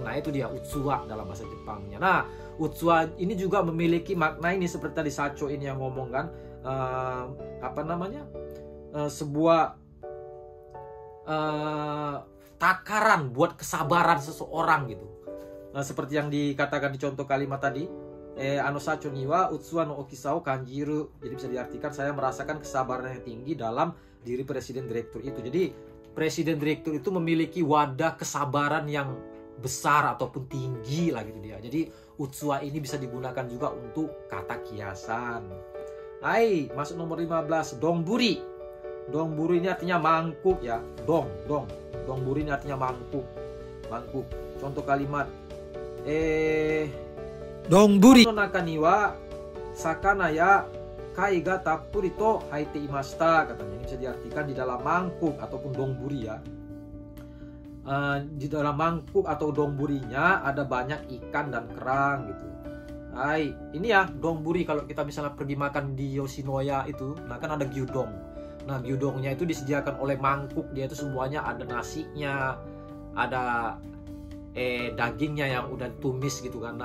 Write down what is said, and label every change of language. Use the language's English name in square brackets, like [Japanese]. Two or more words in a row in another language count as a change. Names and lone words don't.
[Indonesian] Nah, itu dia utsuwa dalam bahasa Jepangnya. Nah, utsuwa ini juga memiliki makna ini seperti tadi Sacho ini yang ngomong kan sebuah takaran buat kesabaran seseorang gitu. Nah, seperti yang dikatakan di contoh kalimat tadi. [Japanese] 社長 に は 器 の 大きさ を 感じる. [Indonesian] Jadi bisa diartikan saya merasakan kesabaran yang tinggi dalam diri presiden direktur itu. Jadi presiden direktur itu memiliki wadah kesabaran yang besar ataupun tinggi lah gitu dia. Jadi utsuwa ini bisa digunakan juga untuk kata kiasan. Hai, masuk nomor 15. Dongburi. Dongburi ini artinya mangkuk ya. Dongburi ini artinya mangkuk. Contoh kalimat. [Japanese] 丼 の 中 に は 魚 や 貝 が たっぷり と 入って いました. [Indonesian] Katanya ini bisa diartikan di dalam mangkuk ataupun dongburi ya. Di dalam mangkuk atau dongburinya ada banyak ikan dan kerang gitu. Hai, ini ya dongburi kalau kita misalnya pergi makan di Yoshinoya itu, nah kan ada gyudong. Nah, gyudongnya itu disediakan oleh mangkuk, dia itu semuanya ada nasinya, ada dagingnya yang udah tumis gitu kan.